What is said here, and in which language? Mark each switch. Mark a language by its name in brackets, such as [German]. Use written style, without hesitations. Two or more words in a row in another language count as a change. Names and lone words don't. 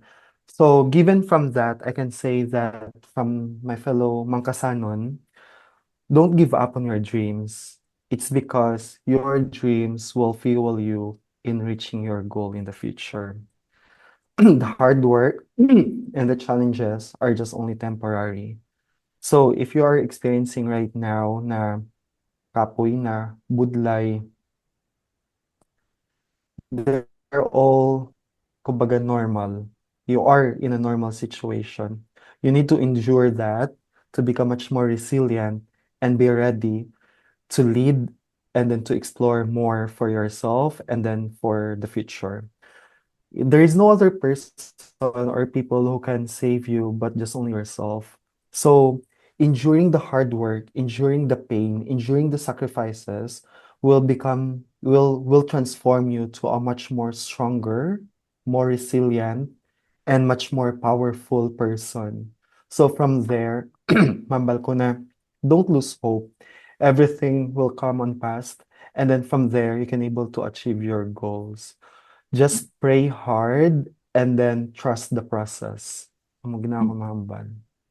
[English] So given from that, I can say that from my fellow Mangkasanon, don't give up on your dreams. It's because your dreams will fuel you in reaching your goal in the future. The hard work and the challenges are just only temporary. So if you are experiencing right now [Hiligaynon] na kapoy na, budlay, [English] they're all kumbaga normal. You are in a normal situation. You need to endure that to become much more resilient and be ready to lead and then to explore more for yourself and then for the future. There is no other person or people who can save you but just only yourself. So, enduring the hard work, enduring the pain, enduring the sacrifices will transform you to a much more stronger, more resilient, and much more powerful person. So from there, [Hiligaynon] mambal ko na, [English] don't lose hope. Everything will come on past, and then from there you can able to achieve your goals. Just pray hard and then trust the process. [Hiligaynon] Amo gina mm. ko mahambal.